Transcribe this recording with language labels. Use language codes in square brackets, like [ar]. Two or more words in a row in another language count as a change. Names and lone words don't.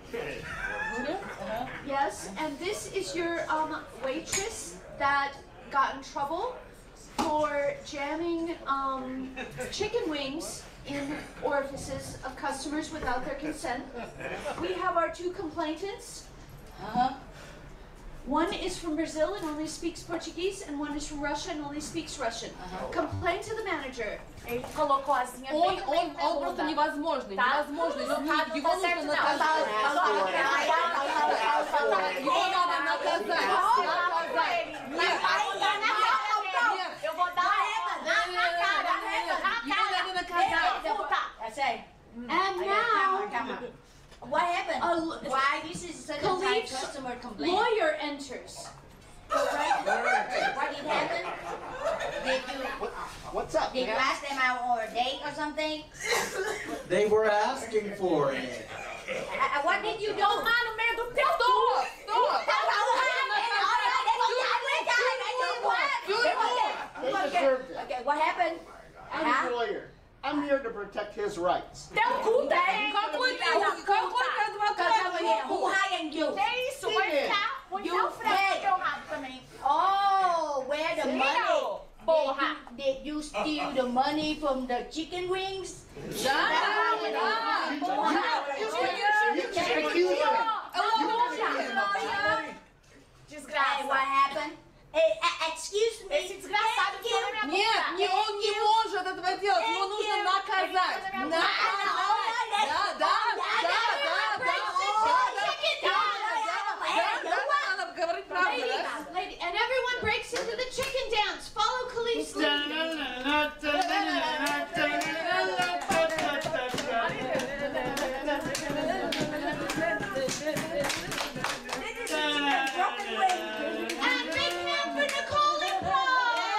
[en] Yes, and this is your waitress that got in trouble for jamming chicken wings in orifices of customers without their consent. We have our 2 complainants. One is from Brazil and only speaks Portuguese, and one is from Russia and only speaks Russian. Complain to the manager. [pt] Ele colocou a asinha bem no meio da [ru] Он просто невозможный, [pt] Tá? [ru] невозможный. [pt] No caso, [ru] Его [pt] não tá certo, [ru] нужно [pt] não. [ru] наказать. Его надо наказать. [pt] Eu vou dar na cara. [ru] Его надо наказать. [en] I say, and now, what happened? Why this is such a tight Khalif's customer complaint? lawyer enters. What did happen? Did you, What's up? did you ask them out on a date or something? They were asking for it. What did you do? [pt] Lá no meio do teu [en] They deserved it. Okay, what happened? I'm a lawyer. I'm here to protect his rights. [ru] Какой ты адвокат? [en] Who hired you? [pt] Isso, vai ficar [en] You [pt] frente ao rato também. [en] Oh, where the [pt] Sim, [en] money? [pt] porra. [en] Did you steal the money from the chicken wings? [pt] Desgraça. [en] What happened? Excuse me. [pt] Esse desgraçado ficou na minha [ru] Нет, [pt] boca. [ru] он не может этого делать, его нужно наказать. Надо говорить правду, да? [en] Lady, and everyone breaks into the chicken dance. Follow Khalif's lead. And big hand for Nicole and Paul.